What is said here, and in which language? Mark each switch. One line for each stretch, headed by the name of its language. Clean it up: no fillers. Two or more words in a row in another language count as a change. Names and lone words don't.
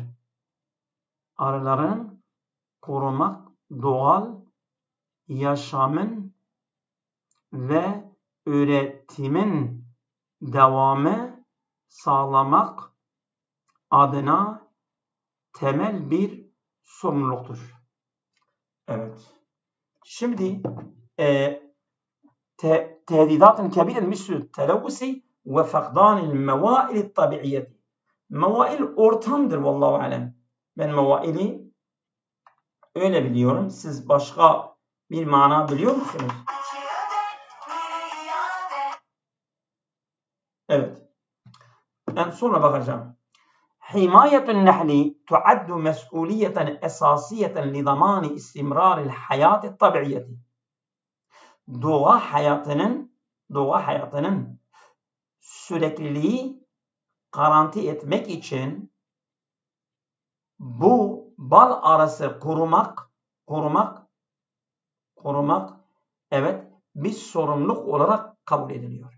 Turkish: Arıların korumak, doğal yaşamın ve üretimin devamı sağlamak adına temel bir sorumluluktur. Evet. Şimdi
Arabic: تهديدات كبيرة مثل التلوث وفقدان الموائل الطبيعية.
Turkish: Mevail ortamdır
Arabic: والله أعلم.
Turkish: Ben mevaili öyle biliyorum. Siz başka bir mana biliyor musunuz? Evet. Ben sonra bakacağım.
Arabic: حماية النحل تعد مسؤولية أساسية لضمان استمرار الحياة الطبيعية.
Turkish: Doğa hayatının sürekliliği garanti etmek için bu bal arısı korumak evet bir sorumluluk olarak kabul ediliyor.